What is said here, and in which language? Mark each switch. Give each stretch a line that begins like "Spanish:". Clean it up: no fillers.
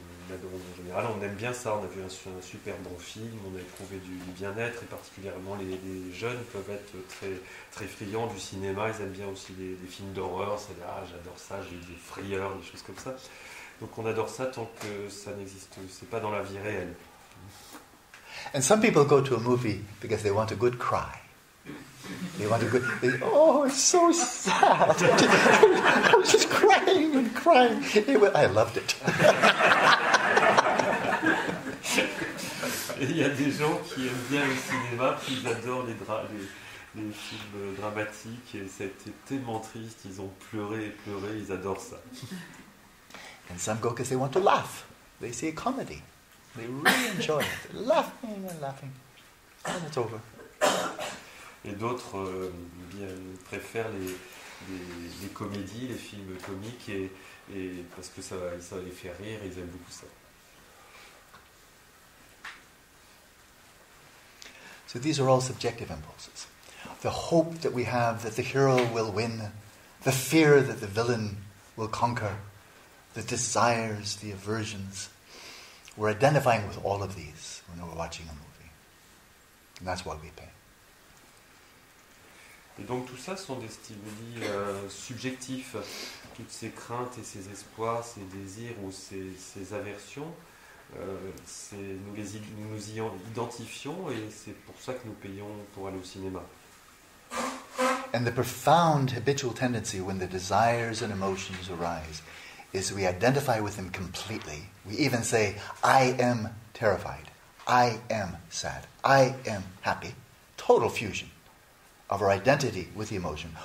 French: Donc en général on aime bien ça, on a vu un super bon film, on a éprouvé du bien-être, et particulièrement les jeunes peuvent être très, très friands du cinéma, ils aiment bien aussi les films d'horreur, j'adore ça, j'ai eu des frayeurs, des choses comme ça. Donc on adore ça tant que ça n'existe, c'est pas dans la vie réelle.
English: And some people go to a movie because they want a good cry. Oh, it's so sad. I was just crying and crying. I loved it.
French: Et il y a des gens qui aiment bien le cinéma, qui adorent les films dramatiques, et ça a été tellement triste, ils ont pleuré et pleuré, ils adorent ça.
English: And some go because they want to laugh. They see a comedy. They really enjoy it. They're laughing and laughing. And it's over.
French: Et d'autres préfèrent les comédies, les films comiques, et parce que ça les fait rire, ils aiment beaucoup ça.
English: So these are all subjective impulses. The hope that we have that the hero will win, the fear that the villain will conquer, the desires, the aversions. We're identifying with all of these when we're watching a movie. And that's why we pay.
French: Et donc tout ça sont des stimuli subjectifs, toutes ces craintes et ces espoirs, ces désirs ou ces aversions, nous y identifions, et c'est pour ça que nous payons pour aller au cinéma.
English: And the profound habitual tendency when the desires and emotions arise is we identify with them completely. We even say, I am terrified, I am sad, I am happy. Total fusion of our identity with the emotion.